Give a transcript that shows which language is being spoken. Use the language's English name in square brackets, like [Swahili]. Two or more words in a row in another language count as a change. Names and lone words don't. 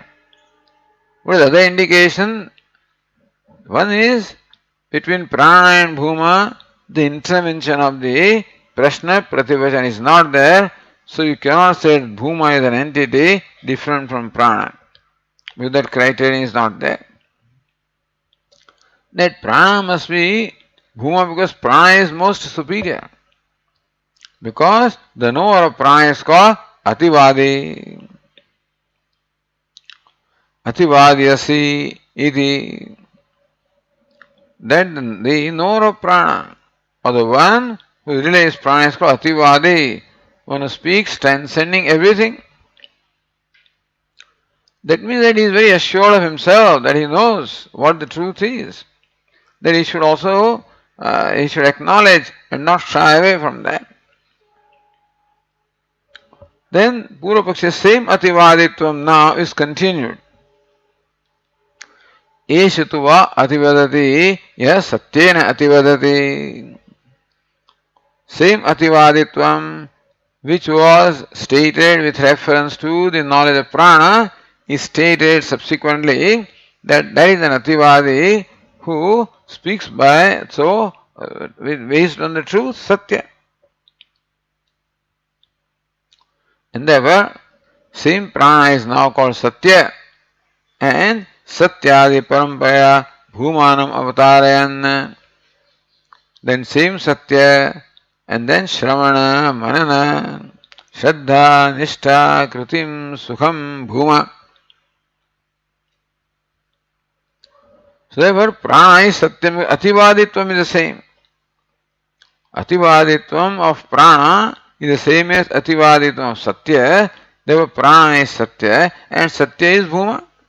[English] What is the other indication? One is between prana and bhuma, the intervention of the [Sanskrit] prashna prativachan [English] is not there, so you cannot say bhuma is an entity different from prana, because that criterion is not there. That prana must be bhuma because prana is most superior. Because the knower of prana is called ativadi. [Sanskrit] Ativadiyasi iti. [English] That the knower of prana, or the one who relays prana is called ativadi, one who speaks transcending everything. That means that he is very assured of himself, that he knows what the truth is. That he should also he should acknowledge and not shy away from that. Then Purvapaksha's same ativaditvam now is continued. [Sanskrit] Eshatva ativadati ya satyena ativadati. [English] Same ativaditvam which was stated with reference to the knowledge of prana is stated subsequently that is an ativadi who speaks by based on the truth, satya. And therefore, same prana is now called satya, and [Sanskrit] satyadi parampaya bhumanam avatarayan. [English] Then same satya, and then [Sanskrit] shravana, manana, shraddha, nishtha, kritim, sukham, bhuma. [English] So therefore, prana is satyam, ativaditvam is the same. Ativaditvam of prana is the same as ativaditvam of satya. Therefore, prana is satya and satya is bhuma.